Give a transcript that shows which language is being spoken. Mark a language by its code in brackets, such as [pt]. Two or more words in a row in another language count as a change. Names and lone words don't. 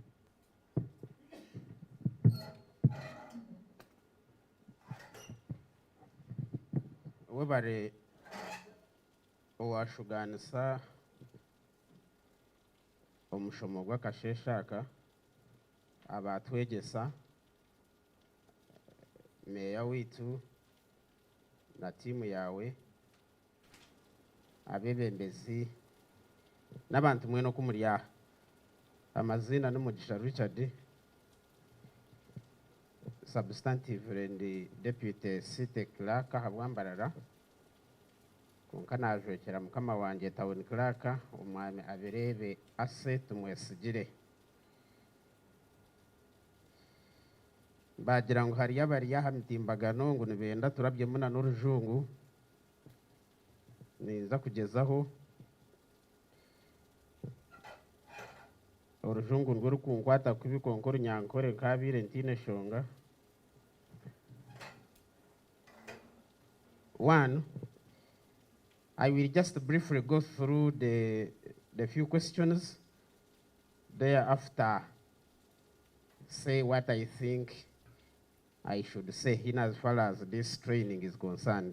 [nyn] webare owashuganisa omushomo gw'akasheshaka abatwegesa meya witu na timu yawe abebembezi n'abantu mwene okumuryaha. Amazina n'Umugisha Richard, [en] substantive and deputy city clerk [nyn] habwa Mbarara. Konka najwekera mukama wanje [en] town clerk [nyn] umwami abirebe ase tumwesigire. Bagira ngo hari yabari yahamitimbagano ngo nibenda turabye muna n'urujungu niza kugezaho urujungu rwo rukunkwata kubikonkoro nyankore kabire ntine shonga. [en] One, I will just briefly go through the few questions, thereafter say what I think I should say in as far as this training is concerned.